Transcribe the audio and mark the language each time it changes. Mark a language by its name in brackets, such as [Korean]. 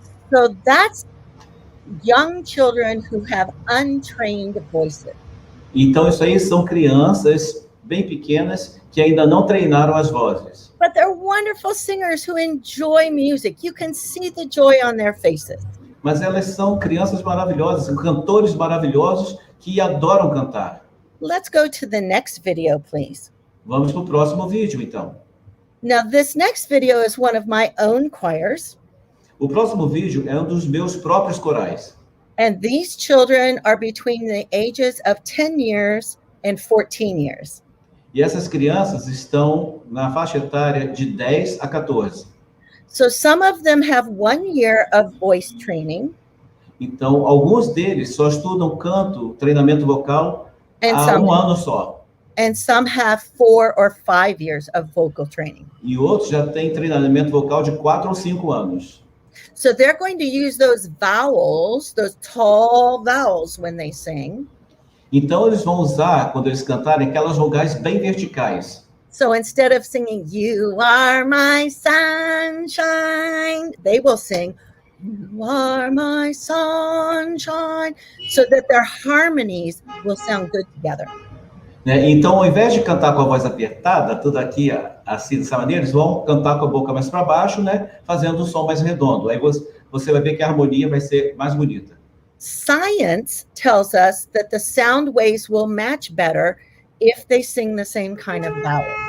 [English] So that's young children who have untrained voices. [Portuguese] Então, isso aí são crianças bem pequenas que ainda não treinaram as vozes. [English] But they're wonderful singers who enjoy music. You can see the joy on their faces. [Portuguese] Mas elas são crianças maravilhosas, cantores maravilhosos que adoram cantar. [English] Let's go to the next video, please. [Portuguese] Vamos para o próximo vídeo, então. [English] Now, this next video is one of my own choirs. [Portuguese] O próximo vídeo é um dos meus próprios corais. [English] And these children are between the ages of 10 years and 14 years. [Portuguese] E essas crianças estão na faixa etária de 10 a 14. [English] So some of them have 1 year of voice training. [Portuguese] Então, alguns deles só estudam canto, treinamento vocal, há um ano só. [English] And some have 4 or 5 years of vocal training. [Portuguese] E outros já têm treinamento vocal de 4 ou 5 anos. [English] So they're going to use those vowels, those tall vowels when they sing. [Portuguese] Então, eles vão usar, quando eles cantarem, aquelas vogais bem verticais. [English] So instead of singing, You are my sunshine, they will sing, You are my sunshine, so that their harmonies will sound good together. [Portuguese] Né? Então, ao invés de cantar com a voz apertada, tudo aqui assim, dessa maneira, eles vão cantar com a boca mais para baixo, né? Fazendo um som mais redondo. Aí você vai ver que a harmonia vai ser mais bonita. [English] Science tells us that the sound waves will match better if they sing the same kind of vowel.